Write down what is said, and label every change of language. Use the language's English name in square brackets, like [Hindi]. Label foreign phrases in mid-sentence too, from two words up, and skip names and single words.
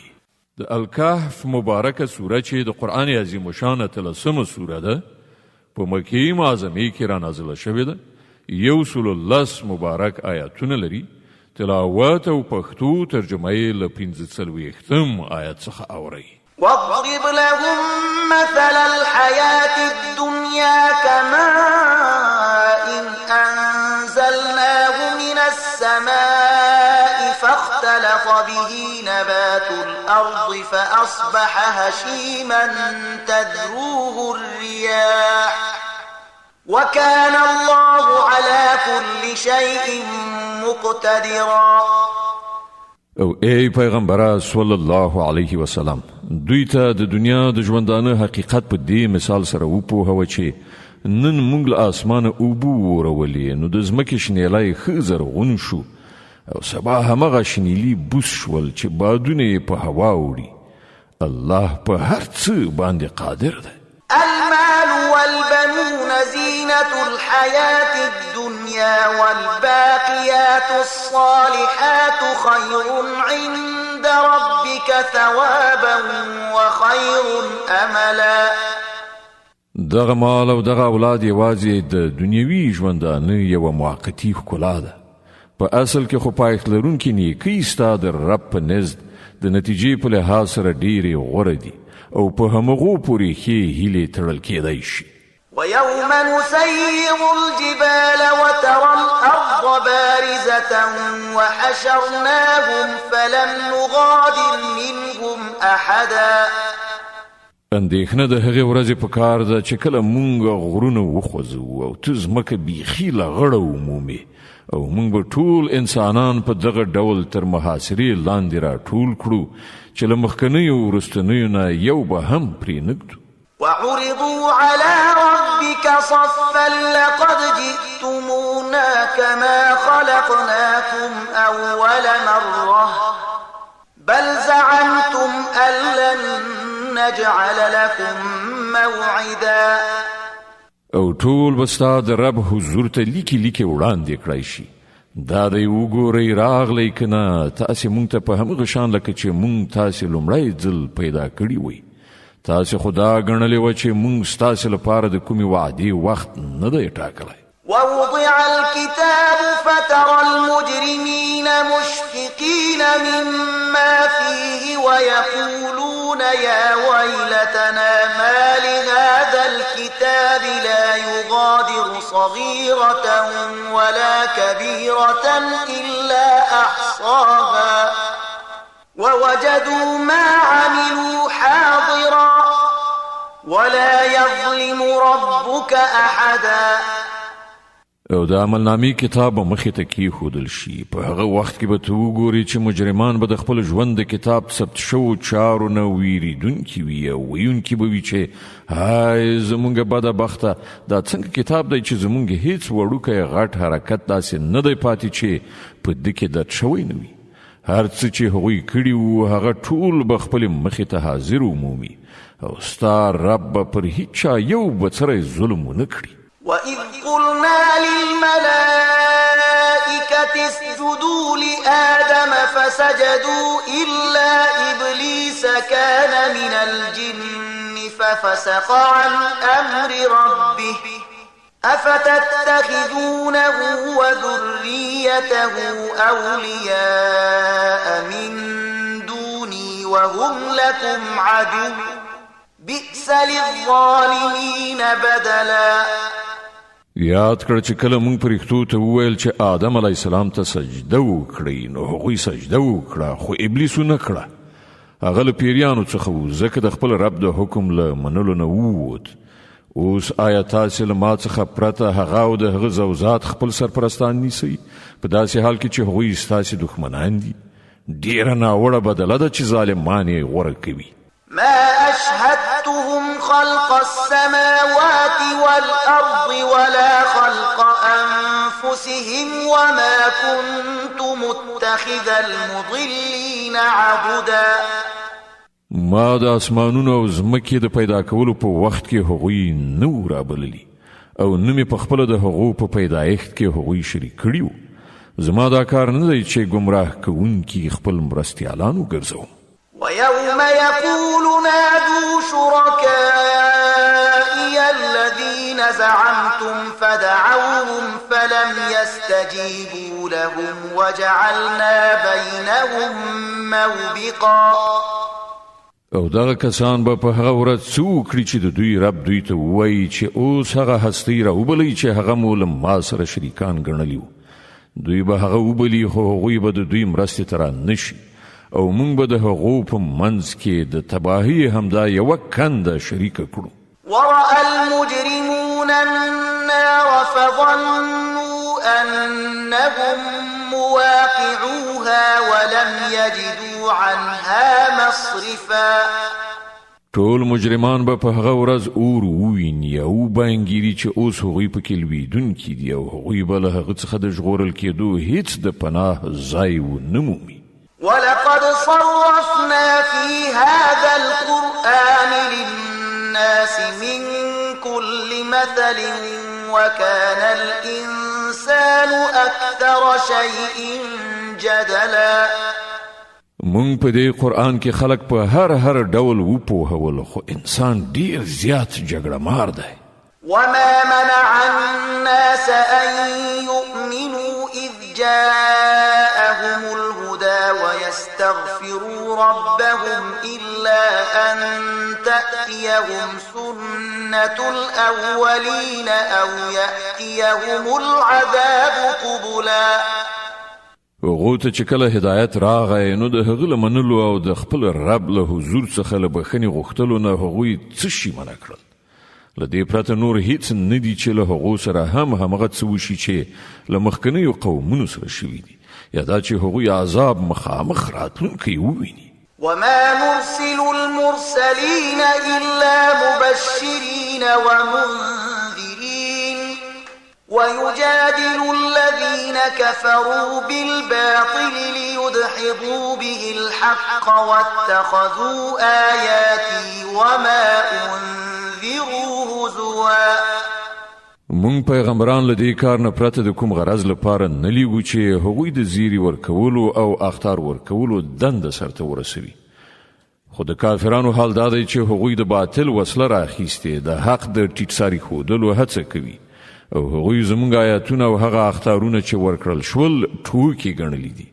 [Pashto] د الکهف مبارکه سوره چې د قرآن عظیم شانه 13مه سوره ده په مکې معظمې کې را نازله شوې ده. 110 مبارک آیاتونه لري. تلاوت او پښتو ترجمه یې له 45 آیت څخه اورئ. [Arabic] واضرب لهم مثل الحياة الدنيا كماء أنزلناه من السماء فاختلط به نبات الأرض فأصبح هشيما تذروه الرياح وكان الله على كل شيء مقتدرا. [Pashto] او ای پیغمبر [Arabic] صلی الله علیه وسلم [Pashto] دوی ته د دنیا د ژوندانه حقیقت په دې مثال سره وپوهوه چې نن موږ له اسمانه اوبه ورولې نو د ځمکې شنیلی ښه زرغون شو او سبا همغه شنیلي بوس شول چې بادونه یې په هوا وړي. الله په هر څه باندې قادر دی. [Arabic] المال والبنون زينة الحياة الدنيا والباقيات الصالحات خير عند ربك ثوابا وخير أملا. [Pashto] دغه مال او دغه اولاد یوازې د دنیوي ژوندانه یوه موقتي ښکلا ده. په اصل کې خو پایښت لرونکي نیکۍ ستا د رب په نزد د نتیجې په لحاظ سره ډېرې غوره دي او په همغو پورې ښې هیلې تړل کېدای شي. [Arabic] ويوم نسير الجبال وترى الأرض بارزة وحشرناهم فلم نغادر منهم أحدا. [Pashto] اندېښنه د هغې ورځې په کار ده چې کله مونږ غرونه وخوځو او ته ځمکه بیخي له غړه ومومې او مونږ به ټول انسانان په دغه ډول تر محاصرې لاندې راټول کړو چې له مخکنیو وروستنیو نه یو به هم پرې نږدو. [Arabic] وعرضوا على ربك صفا لقد جئتمونا كما خلقناكم أول مرة بل زعمتم أن لن نجعل لكم موعدا. [Pashto] او ټول بستا د رب حضور ته لیکي وړاندې کړای شي. دا دی وګورئ راغلی که نه تاسې مونږ ته په همغه شان لکه چې مونږ تاسې لومړی ځل پیدا کړي وئ. تاسې خو دا ګڼلې وه چې مونږ ستاسې لپاره د کومې وعدې وخت نه دی ټاکلی. [Arabic] ووضع الكتاب فترى المجرمين مشفقين مما فيه ويقولون يا ويلتنا ما لهذا الكتاب لا يغادر صغيرة ولا كبيرة إلا أحصاها ووجدوا ما عملوا حاضرا ولا يظلم ربك أحدا. [Pashto] او د عملنامې کتاب به مخې ته کیښودل شي. په هغه وخت کې به ته وګورې چې مجرمان به د خپل ژوند د کتاب ثبت شوو چارو نه ویریدونکي وي او ویونکي به وي چې های زمونږ بده بخته دا څنګه کتاب دی چې زمونږ هیڅ وړوکی غټ حرکت داسې نه دی پاتې چې په ده کې درد شوی نه وي. هر څه چې هغوی کړي وو هغه ټول به خپلې مخې ته حاضر ومومي او ستا رب به پر هیچا یو بڅری ظلم ونه کړي. [Arabic] وَإِذْ قُلْنَا لِلْمَلَائِكَةِ اسْجُدُوا لِآدَمَ فَسَجَدُوا إِلَّا إِبْلِيسَ كَانَ مِنَ الْجِنِّ فَفَسَقَ عَنْ أَمْرِ رَبِّهِ أَفَتَتَّخِذُونَهُ وَذُرِّيَّتَهُ أَوْلِيَاءَ مِن دُونِي وَهُمْ لَكُمْ عَدُوٌّ بِئْسَ لِلظَّالِمِينَ بَدَلًا. [Pashto] یاد کړه چې کله مونږ پرښتو ته وویل چې آدم [Arabic] علیه السلام [Pashto] ته سجده وکړئ نو هغوی سجده وکړه خو ابلیس ونه کړه. هغه له پیریانو څخه و ځکه د خپل رب د حکم له منلو نه ووت. اوس آیا تاسې له ما څخه پرته هغه او د هغه زوزات خپل سرپرستان نیسئ په داسې حال کې چې هغوی ستاسې دښمنان دي؟ ډېره ناوړه بدله ده چې ظالمان یې غوره کوي. [Arabic] ما أشهدتهم خلق السماوات والأرض ولا خلق حق أنفسهم وما كنت متخذ المضلين عبدا. [Pashto] ما د اسمانونو او زمکې د پیدا کولو په وخت کې هغوی نو رابللی او نه مې په خپله د هغو په پیدایښت کې هغوی شریک کړي وو. زما دا کار نه دی چې ګمراه کوونکي خپل مرستیالان وګرځوم. [Arabic] ويوم يقول نادوا شركائي الذين زعمتم فدعوهم فلم يستجيبوا لهم وجعلنا بينهم موبقا. [Pashto] او دغه کسان به په هغه ورځ څه وکړي چې د دوی رب دوی ته ووایي چې اوس هغه هستۍ راوبلئ چې هغه مو له ما سره شریکان ګڼلي وو. دوی به هغه وبلي خو هغوی به د دوی مرستې ته رانشي او موږ به د هغو په منځ کې د تباهۍ همدا یوه کنده شریکه کړو. [Arabic] ورأى المجرمون النار فظنوا أنهم مواقعوها ولم يجدوا عنها مصرفا. [Pashto] ټول مجرمان به په هغه ورځ اور وویني او بانګیري چې اوس هغوی پکې لویدونکي دي او هغوی به له هغه څخه د ژغورل کېدو هیڅ د پناه ځای ونه مومي. [Arabic] ولقد صرفنا في هذا القرآن للناس من كل مثل وكان الإنسان أكثر شيء جدلا. [Pashto] مونږ په دې قرآن کې خلق په هر ډول وپوهول خو انسان ډیر زیات جګړه مار دی. [Arabic] وما منع الناس أن يؤمنوا إذ جاءهم الهدى ويستغفروا ربهم إلا أن تأتيهم سنة الأولين أو يأتيهم العذاب قبلا. [Pashto] هغو ته چې کله هدایت راغی نو د هغه له منلو او د خپل رب له حضور څخه له بخښنې غوښتلو نه هغوی څه شي منع کړل. له دې پرته نور هیڅ نه دي چې له هغو سره همغه څه وشي چې له مخکنیو قومونو سره شوي دي یا دا چې هغوی عذاب مخامخ راتلونکی وویني. [Arabic] وما نرسل المرسلين إلا مبشرين ومنذرين ويجادل الذين كفروا بالباطل ليدحضوا به الحق واتخذوا آياتي وما أنذروا هزوا. [Pashto] مونږ پیغمبران له دې کار نه پرته د کوم غرض لپاره نه لیږو چې هغوی د زیری ورکولو او اخطار ورکولو دنده سرته ورسوي. خو د کافرانو حال دا دی چې هغوی د باطل وسله راخیستې د حق د ټیټساري ښودلو هڅه کوي او هغوی زموږ آیاتونه او هغه اخطارونه چې ورکړل شول ټوکې ګڼلي دي.